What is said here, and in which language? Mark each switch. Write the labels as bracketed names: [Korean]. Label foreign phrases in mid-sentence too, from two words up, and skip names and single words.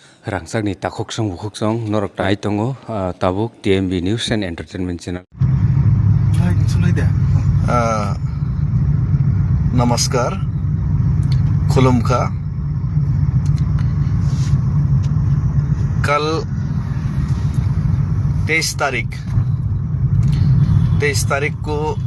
[Kok Borok] Rangsakni takoksong bukoksong norok tai tongo tabuk TMB News and Entertainment Channel. [Hindi] नमस्कार खुलुमखा कल 23 तारीख को